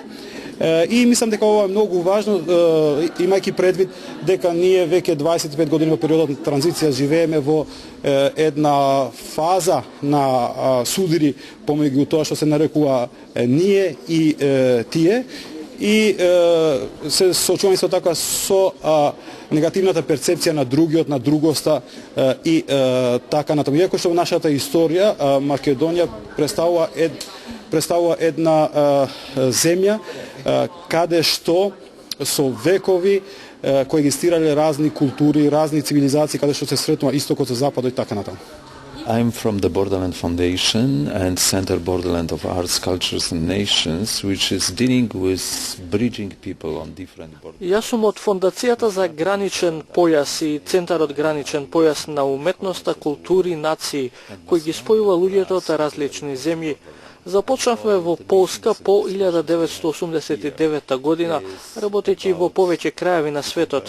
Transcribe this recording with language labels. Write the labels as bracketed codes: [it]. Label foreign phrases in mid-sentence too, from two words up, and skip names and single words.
[mk] И мислам дека ова е многу важно, имајќи предвид дека ние веќе 25 години во периодот на транзиција живееме во една фаза на судири помеѓу тоа што се нарекува ние и тие, и се соочуваме исто така со негативната перцепција на другиот, на другоста и така натаму. Иако што во нашата историја Македонија представува една земја каде што со векови коегзистирале разни култури, разни цивилизации, каде што се сретнува истокот со западот и така натаму. [en] I'm from the Borderland Foundation and Center Borderland of Arts, Cultures and Nations, which is dealing with bridging people on different borders. [mk] Јас сум од Фондацијата за граничен појас и Центарот граничен појас на уметноста, култури и нации, кој ги спојува луѓето од различни земји. Започнавме во Полска по 1989 година, работејќи во повеќе краеви на светот.